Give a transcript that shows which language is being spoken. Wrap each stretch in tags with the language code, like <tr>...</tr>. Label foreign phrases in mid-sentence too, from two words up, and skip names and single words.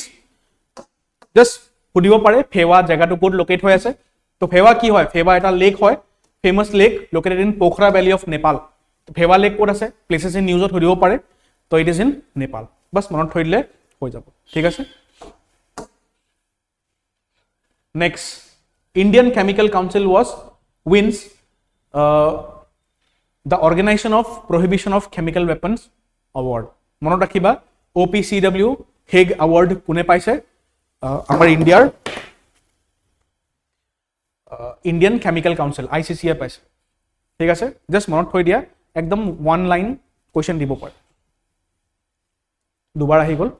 <as>জাষ্ট সুধিব পাৰে ফেৱা জেগাটো ক'ত লোকেট হৈ আছে। তো ফেৱা কি হয়? ফেৱা এটা লেক হয়,</as> <en>famous lake located in Pokhara valley of Nepal.</en> <as>ফেৱা লেক ক'ত আছে?</as> <en>places in news</en> <as>সুধিব পাৰে।</as> <en>so it is in Nepal.</en> <as>বাছ মনত থৈ দিলে হৈ যাব। ঠিক আছে। নেক্সট,</as> <en>Indian Chemical Council wins the Organization of Prohibition of Chemical Weapons Award.</en> <as>মনত ৰাখিবা, OPCW হেগ award কোনে পাইছে? আমাৰ ইণ্ডিয়াৰ ইণ্ডিয়ান কেমিকেল কাউন্সিল ICC এ পাইছে। ঠিক আছে, জাষ্ট মনত থৈ দিয়া, একদম 1</as> <en>line question</en> <as>দিব পাৰে। দুবাৰ আহি গ'ল।</as>